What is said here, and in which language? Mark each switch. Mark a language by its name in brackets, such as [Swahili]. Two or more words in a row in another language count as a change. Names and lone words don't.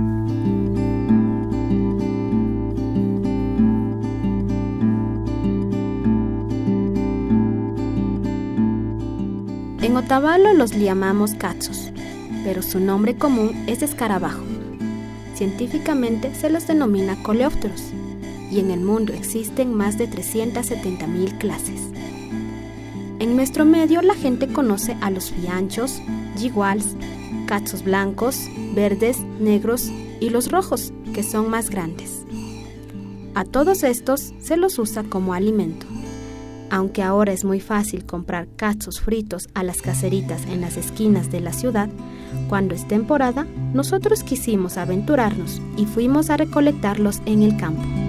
[Spanish] En Otavalo los llamamos katsos, pero su nombre común es escarabajo. Científicamente se los denomina coleópteros, y en el mundo existen más de 370,000 clases. En nuestro medio la gente conoce a los fianchos, yiguals, katsos blancos, verdes, negros y los rojos, que son más grandes. A todos estos se los usa como alimento. Aunque ahora es muy fácil comprar katsos fritos a las caseritas en las esquinas de la ciudad, cuando es temporada, nosotros quisimos aventurarnos y fuimos a recolectarlos en el campo.